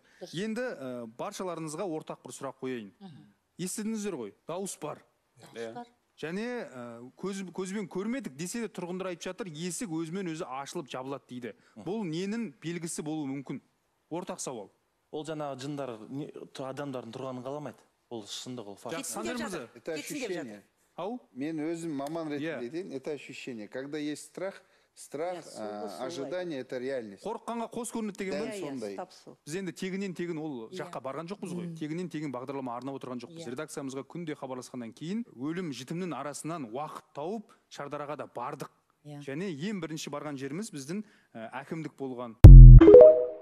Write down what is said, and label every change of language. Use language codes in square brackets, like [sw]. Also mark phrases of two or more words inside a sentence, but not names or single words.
[kk] Енді баршаларыңызға ортақ бір сұрақ қояйын. Естідіңіздер ғой, дауыс бар. Және көзбен көрмедік десе де тұрғындар айтып жатыр, есік өзімен өзі ашылып жабылады дейді. Бұл ненің белгісі болуы мүмкін? Ортақ сауал. Ол жаңағы жындар адамдардың тұрғанын қаламайды. Ол шындық, ол факт. [ru] Это ощущение. [kk] Мен өзім маман ретінде айтайын, [ru] это ощущение. Когда есть страх, ожидание, это реальность. [kk] Қорыққанға қос көрінеді деген бе? Сондай. Біз енді тегінен ол жаққа барған жоқпыз ғой. Тегінен бағдарлама арнап отырған жоқпыз. Редакциямызға күнде хабарласқаннан кейін өлім жітімнің арасынан уақыт тауып Шардараға да бардық. Және ең бірінші барған жеріміз біздің әкімдік болған.